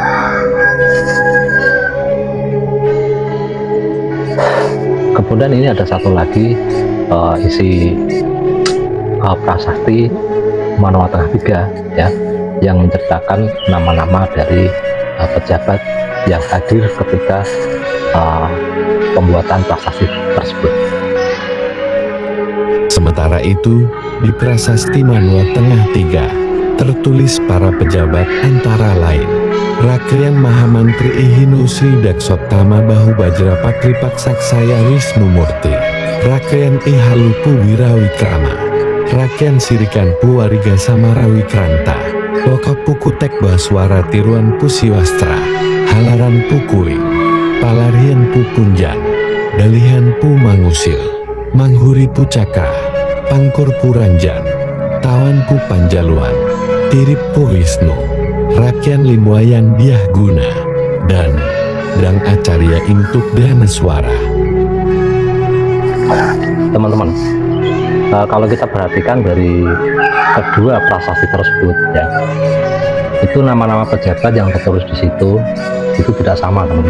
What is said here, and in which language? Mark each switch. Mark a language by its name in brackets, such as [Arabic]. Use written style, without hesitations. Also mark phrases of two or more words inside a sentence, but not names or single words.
[Indonesian] Kemudian ini ada satu lagi isi prasasti Manoa Tengah 3 ya, yang menceritakan nama-nama dari pejabat yang hadir ketika pembuatan prasasti tersebut. Sementara itu, di Prasasti Manoa Tengah 3 tertulis para pejabat antara lain Rakrian Mahamantri Ihinu Sri Daksottama Bahu Bajra Pakripak Saksaya Wisnu Murti, Rakrian Ihalupu Wirawikrama, Rakrian Sirikan Puwariga Samarawikranta, Loka Pukutek Baswara Tiruan Pusiwastra, Halaran Pukuling, Palarian Pupunjan, Dalihan Pu Mangusil, Manghuri Pucakra, Pangkur Puranjan, Tawan Pu Panjaluan, Tirip Pu Wisnu, Rakyan Limwayan Dyah Guna, dan Dang Acarya Intuk Danaswara. Teman-teman, kalau kita perhatikan dari kedua prasasti tersebut ya, itu nama-nama pejabat yang tertulis di situ itu tidak sama teman-teman.